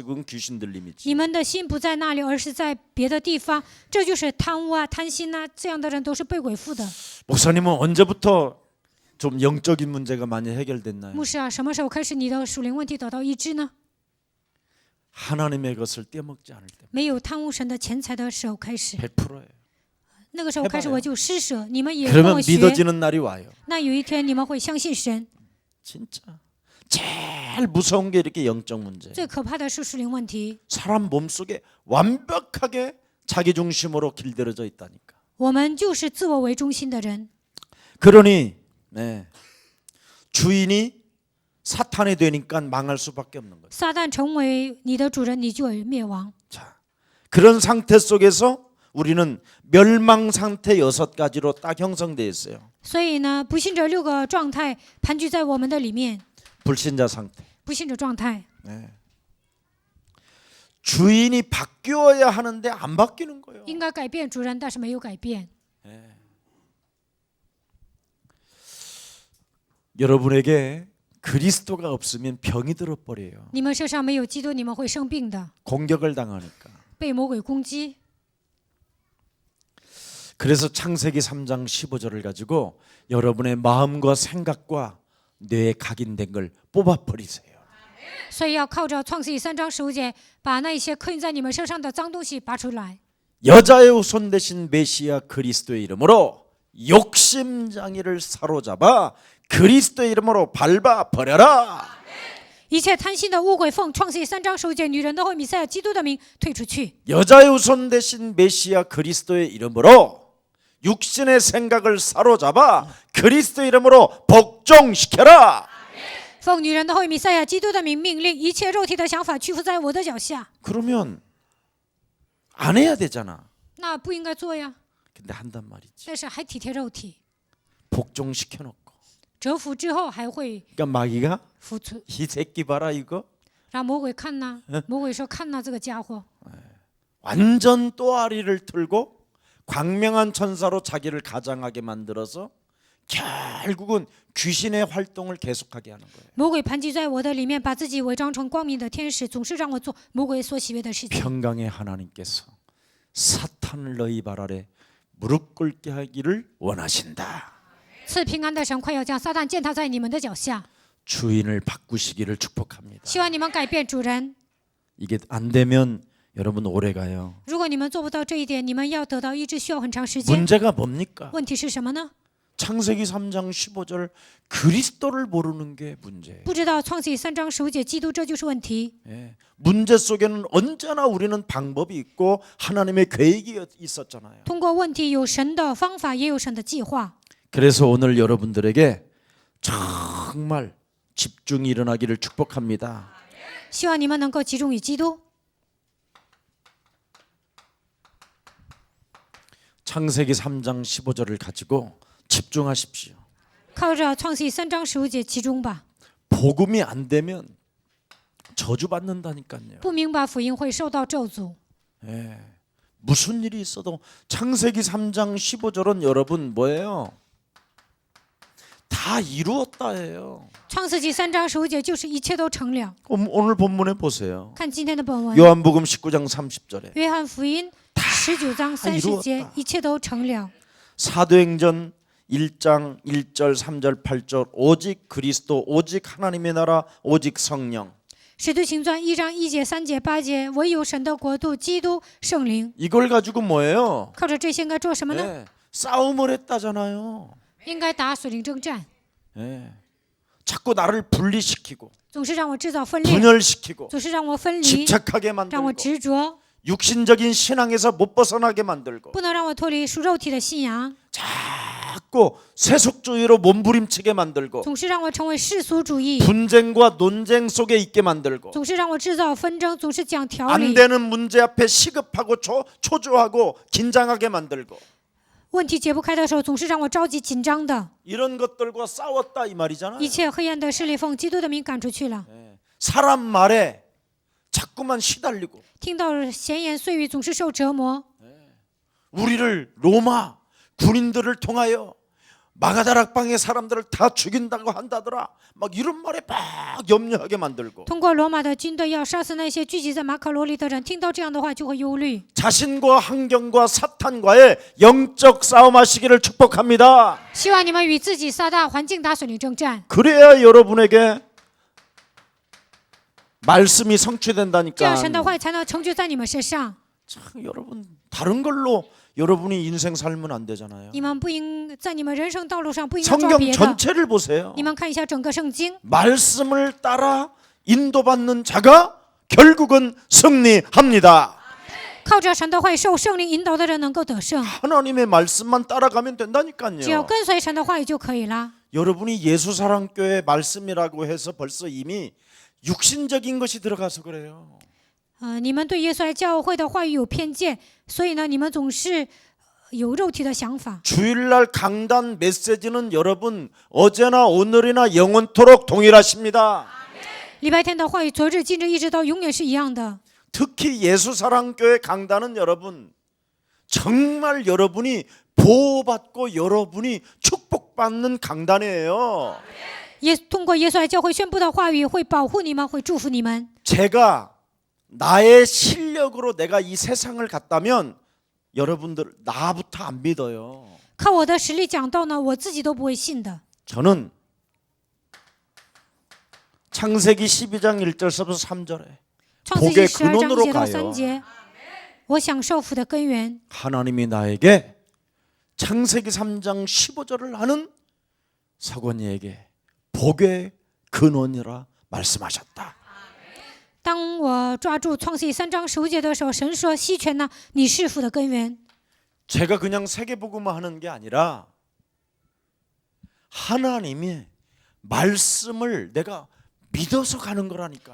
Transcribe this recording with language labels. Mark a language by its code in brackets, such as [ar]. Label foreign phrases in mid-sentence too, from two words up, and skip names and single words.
[ko] 그건 귀신 들림이지. [zh] 你们的心不在那里，而是在别的地方，这就是贪污啊、贪心啊，这样的人都是被鬼附的。 [ko] 목사님은 언제부터 좀 영적인 문제가 많이 해결됐나요? [zh] 牧师啊，什么时候开始你的属灵问题得到医治呢？ [ko] 하나님의 것을 떼먹지 않을 때. [zh] 没有贪污神的钱财的时候开始， [ko] 100%예요. [zh] 那个时候开始 [ko] 해봐요 [zh] 我就施舍，你们也跟 [ko] 그러면 [zh] 我学。 [ko] 믿어지는 날이 와요. [zh] 那有一天你们会相信神。 [ko] 진짜. 제일 무서운 게 이렇게 영적 문제. [zh] 最可怕的是属灵问题。 [ko] 사람 몸속에 완벽하게 자기 중심으로 길들여져 있다니까. [zh] 我们就是自我为中心的人， [ko] 그러니 주인이 사탄이 되니까 망할 수밖에 없는 거예요. [zh] 撒旦成为你的主人，你就会灭亡。 [ko] 자, 그런 상태 속에서 우리는 멸망 상태 6가지로 딱 형성되어 있어요. [zh] 所以呢，不信者6个状态盘踞在我们的里面。 [ko] 불신자 상태. [zh] 不信者状态， [ko] 주인이 바뀌어야 하는데 안 바뀌는 거예요. [zh] 应该改变主人，但是没有改变。 [ko] 여러분에게 그리스도가 없으면 병이 들어버려요. [zh] 你们身上没有基督，你们会生病的， [ko] 공격을 당하니까. [zh] 被魔鬼攻击。 [ko] 그래서 창세기 3장 15절을 가지고 여러분의 마음과 생각과 뇌에 각인된 걸 뽑아버리세요. [zh] 所以要靠着创世记3章15节，把那些刻印在你们身上的脏东西拔出来。 [ko] 여자의 후손 대신 메시아 그리스도의 이름으로 욕심장애를 사로잡아 그리스도의 이름으로 밟아 버려라. [zh] 一切贪心的污鬼奉创世记3章15节，女人都会弥赛亚基督的名退出去。 [ko] 여자의 후손 대신 메시아 그리스도의 이름으로 육신의 생각을 사로잡아 그리스도의 이름으로 복종시켜라. [zh] 奉女人的后裔弥赛亚基督的名命令一切肉体的想法屈服在我的脚下。 [ko] 그러면 안 해야 되잖아. [zh] 那不应该做呀， [ko] 근데 한단 말이지. [zh] 但是还体贴肉体， [ko] 복종시켜놓고. [zh] 折服之后还会 [ko] 그러니까 마귀가 [zh] 服从， [ko] 이 새끼 봐라 이거 [zh] 让魔鬼看呐。魔鬼说：“看呐，这个家伙， [ko] 완전 또아리를 틀고 광명한 천사로 자기를 가장하게 만들어서 결국은 귀신의 활동을 계속하게 하는 거예요. [zh] 魔鬼盘踞在我的里面，把自己伪装成光明的天使，总是让我做魔鬼所喜悦的事情。 [ko] 평강의 하나님께서 사탄을 너희 발 아래 무릎 꿇게 하기를 원하신다. [zh] 赐平安的神快要将撒旦践踏在你们的脚下， [ko] 주인을 바꾸시기를 축복합니다. [zh] 希望你们改变主人。 [ko] 이게 안 되면 여러분 오래 가요. [zh] 如果你们做不到这一点，你们要得到医治需要很长时间。 [ko] 문제가 뭡니까? [zh] 问题是什么呢？ [ko] 창세기 3장 15절 그리스도를 모르는 게 문제예요. [zh] 不知道创世纪3章15节基督，这就是问题。 [ko] 예. 문제 속에는 언제나 우리는 방법이 있고 하나님의 계획이 있었잖아요. [zh] 通过问题有神的方法，也有神的计划。 [ko] 그래서 오늘 여러분들에게 정말 집중이 일어나기를 축복합니다. [zh] 希望你们能够集中于基督。 [ko] 창세기 3장 15절을 가지고 집중하십시오. [zh] 靠着创世纪3章15节集中吧。 [ko] 복음이 안 되면 저주받는다니까요. [zh] 不明白福音会受到咒诅。 [ko] 예. 무슨 일이 있어도 창세기 3장 15절은 여러분 뭐예요? 다 이루었다예요. [zh] 创世纪3章15节就是一切都成了。 [ko] 오늘 본문에 보세요. [zh] 看今天的本文， [ko] 요한복음 19장 30절에 [zh] 约翰福音19章30节，一切都成了。 [ko] 사도행전 1장 1절 3절 8절 오직 그리스도 오직 하나님의 나라 오직 성령 [zh] 使徒行传1章1节3节8节，唯有神的国度、基督、圣灵。 [ko] 이걸 가지고 뭐예요? [zh] 靠着这些应该做什么呢？ [ko] 예, 싸움을 했다잖아요. [zh] 应该打属灵征战， [ko] 예. 자꾸 나를 분리시키고 [zh] 总是让我制造分裂， [ko] 분열시키고 [zh] 总是让我分离， [ko] 집착하게 [zh] 让我 [ko] 만들고 [zh] 执着， [ko] 육신적인 신앙에서 못 벗어나게 만들고 [zh] 不能让我脱离属肉体的信仰， [ko] 자꾸 세속주의로 몸부림치게 만들고 [zh] 总是让我成为世俗主义， [ko] 분쟁과 논쟁 속에 있게 만들고 [zh] 总是让我制造纷争，总是讲条 [ko] 안 [zh] 理， [ko] 되는 문제 앞에 시급하고 초조하고 긴장하게 만들고 [zh] 问题解不开的时候，总是让我着急紧张的。 [ko] 이런 것들과 싸웠다 이 말이잖아요. [zh] 一切黑暗的势力奉基督的名赶出去了。 [ko] 사람 말에 자꾸만 시달리고 [zh] 听到闲言碎语，总是受折磨。 [ko] 우리를 로마 군인들을 통하여 마가다락방의 사람들을 다 죽인다고 한다더라. 막 이런 말에 막 염려하게 만들고 [zh] 通过罗马的军队要杀死那些聚集在马可罗里的人，听到这样的话就会忧虑。 [ko] 자신과 환경과 사탄과의 영적 싸움하시기를 축복합니다. [zh] 希望你们与自己撒旦环境打属灵征战， [ko] 그래야 여러분에게 말씀이 [zh] 这 [ko] 성취된다니까. [zh] 样神的话才能成就在你们身上。 [ko] 참, 여러분 다른 걸로 여러분이 인생 살면 안 되잖아요. [zh] 你们不应在你们人生道路上不应该照 [ko] 성경 [zh] 别的。 [ko] 전체를 보세요. [zh] 你们看一下整个圣经， [ko] 말씀을 따라 인도받는 자가 결국은 승리합니다. [zh] 靠着神的话语受圣灵引导的人能够得胜。 [ko] 하나님의 말씀만 따라가면 [zh] 只要 [ko] 된다니까요. [zh] 跟随神的话语就可以了。 [ko] 여러분이 예수사랑교회 말씀이라고 해서 벌써 이미 육신적인 것이 들어가서 그래요. [zh] 你们对耶稣爱教会的话语有偏见，所以呢，你们总是有肉体的想法。 [ko] 주일날 강단 메시지는 여러분 어제나 오늘이나 영원토록 동일하십니다. [zh] 礼拜天的话语，昨日、今日一直到永远是一样的。 [ko] 특히 예수사랑교회 강단은 여러분 정말 여러분이 보호받고 여러분이 축복받는 강단이에요. [zh] 通过耶稣爱教会宣布的话语，会保护你们，会祝福你们。 [ko] 제가 나의 실력으로 내가 이 세상을 갔다면 여러분들 나부터 안 믿어요. [zh] 靠我的实力讲道呢，我自己都不会信的。 [ko] 저는 창세기 12장 1절서부터 3절에 [zh] 创世纪 [ko] 복의 [zh] 12章 [ko] 근원으로 [zh] 1节到 [ko] 가요. [zh] 3节，我享受福的根源。 [ko] 하나님이 나에게 창세기 3장 15절을 하는 사관이에게 복의 근원이라 말씀하셨다. [zh] 当我抓住创世纪3章15节的时候，神说：“西泉呢，你是福的根源。” [ko] 제가 그냥 세계복음화 하는 게 아니라 하나님의 말씀을 내가 믿어서 가는 거라니까요.